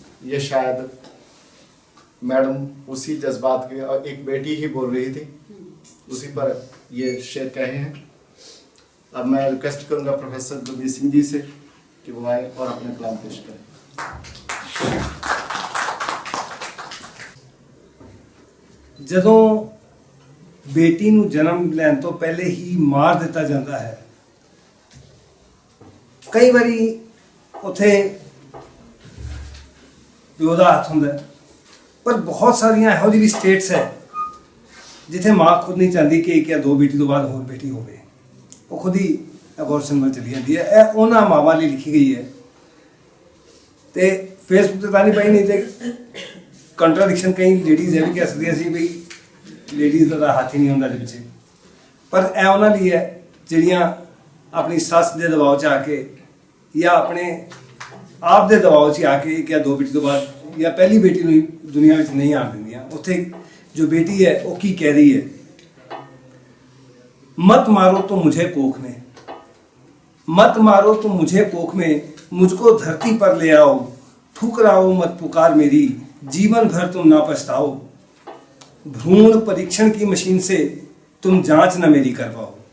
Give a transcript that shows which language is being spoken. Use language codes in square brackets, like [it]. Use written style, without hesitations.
[hi] ये शायद मैडम उसी जज्बात के, और एक बेटी ही बोल रही थी, उसी पर ये शेर कहे हैं। अब मैं रिक्वेस्ट करूंगा प्रोफेसर गुरमीत सिंह जी से कि वो आए और अपने कलाम पेश करें। [pa] ਜਦੋਂ ਬੇਟੀ ਨੂੰ ਜਨਮ ਲੈਣ ਤੋਂ ਪਹਿਲੇ ਹੀ ਮਾਰ ਦਿੱਤਾ ਜਾਂਦਾ ਹੈ, ਕਈ ਵਾਰੀ ਉੱਥੇ ਪਿਓ ਦਾ ਹੱਥ ਹੁੰਦਾ, ਪਰ ਬਹੁਤ ਸਾਰੀਆਂ ਇਹੋ ਜਿਹੀ ਸਟੇਟਸ ਹੈ ਜਿੱਥੇ ਮਾਂ ਖੁਦ ਨਹੀਂ ਚਾਹੁੰਦੀ ਕਿ 1 ਜਾਂ 2 ਬੇਟੀ ਤੋਂ ਬਾਅਦ ਹੋਰ ਬੇਟੀ ਹੋਵੇ, ਉਹ ਖੁਦ ਹੀ ਅਬੋਰਸ਼ਨ ਵੱਲ ਚਲੀ ਜਾਂਦੀ ਹੈ। ਇਹ ਉਹਨਾਂ ਮਾਵਾਂ ਲਈ ਲਿਖੀ ਗਈ ਹੈ। ਤੇ ਫੇਸਬੁੱਕ ਤੇ ਤਾਂ ਨਹੀਂ ਪਈ, ਨਹੀਂ ਤੇ ਕੰਟਰਾਡਿਕਸ਼ਨ ਕਈ ਲੇਡੀਜ਼ ਇਹ ਵੀ ਕਹਿ ਸਕਦੀਆਂ ਸੀ ਵੀ ਲੇਡੀਜ਼ ਦਾ ਹੱਥ ਹੀ ਨਹੀਂ ਹੁੰਦਾ ਇਹਦੇ ਪਿੱਛੇ। ਪਰ ਇਹ ਉਹਨਾਂ ਲਈ ਹੈ ਜਿਹੜੀਆਂ ਆਪਣੀ ਸੱਸ ਦੇ ਦਬਾਅ 'ਚ ਆ ਕੇ ਜਾਂ ਆਪਣੇ ਆਪ ਦੇ ਦਬਾਅ 'ਚ ਆ ਕੇ ਕਿ 2 ਬੇਟੀ ਤੋਂ ਬਾਅਦ ਜਾਂ ਪਹਿਲੀ ਬੇਟੀ ਨੂੰ ਹੀ ਦੁਨੀਆ ਵਿੱਚ ਨਹੀਂ ਆਉਣ ਦਿੰਦੀਆਂ। ਉੱਥੇ ਜੋ [hi] बेटी है वो की कह रही है, मत मारो तो मुझे कोख में, मत मारो तो मुझे कोख में, मुझको धरती पर ले आओ, ठुकराओ मत पुकार मेरी, जीवन भर तुम ना पछताओ, भ्रूण परीक्षण की मशीन से तुम जांच न मेरी करवाओ,